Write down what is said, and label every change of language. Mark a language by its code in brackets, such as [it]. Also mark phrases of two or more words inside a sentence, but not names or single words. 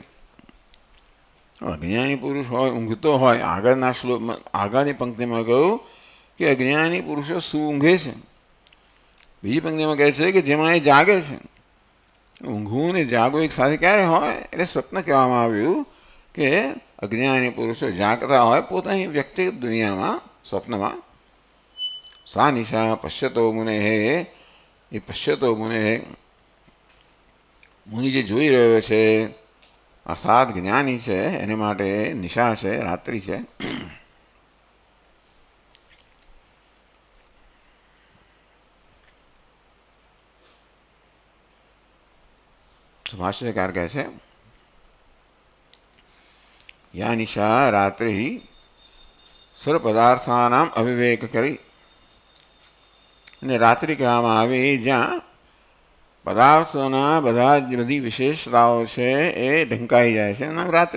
[gu] અજ્ઞાની પુરુષ હોય ઊંઘતો હોય આગળની પંક્તિમાં કહ્યું કે અજ્ઞાની પુરુષો શું ઊંઘે છે. બીજી પંક્તિમાં કહે છે કે જેમાં એ જાગે છે. ઊંઘવું ને જાગવું એક સાથે ક્યારે હોય એટલે સ્વપ્ન કહેવામાં આવ્યું કે અજ્ઞાની પુરુષો જાગતા હોય પોતાની વ્યક્તિગત દુનિયામાં સ્વપ્નમાં. [sa] सा निशा पश्यतो मुनेः ये पश्यतो मुनेः [gu] મુનિ જે જોઈ રહ્યો છે અર્થાત જ્ઞાની છે એને માટે નિશા છે, રાત્રિ છે. ભાષ્યકાર કહે છે [sa] યા નિશા [gu] રાત્રિ સર્વ પદાર્થોનામ અવિવેક કરી, અને રાત્રિ કહેવામાં આવે જ્યાં પદાર્થોના બધી વિશેષતાઓ છે એ ઢંકાઈ જાય છે, નામ રાત્રિ.